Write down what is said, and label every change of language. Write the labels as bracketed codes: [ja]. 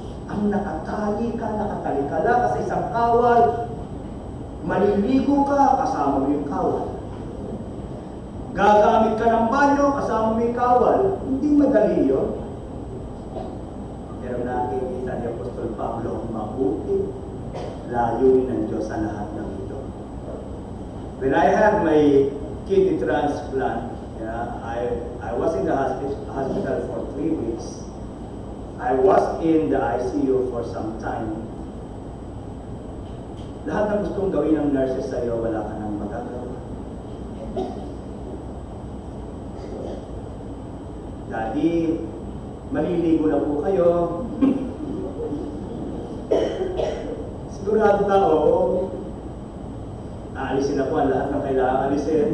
[tl] ang nakatalikala ka sa isang kawal, maliligo ka, kasama mo yung kawal. Gagamit ka ng banyo, kasama mo yung kawal. Hindi madali yun. Pero nakikita ni Apostol Pablo ang mabuti, layunin ng Diyos sa lahat ng ito. [en] When I had my kidney transplant, I was in the hospital for 3 weeks. I was in the ICU for some time. [tl] Lahat ng gustong gawin ng nurses sa iyo, wala ka nang magagawa. Daddy, maliligo na po kayo. Sigurado ka, oo. Aalisin na po ang lahat ng kailangan alisin.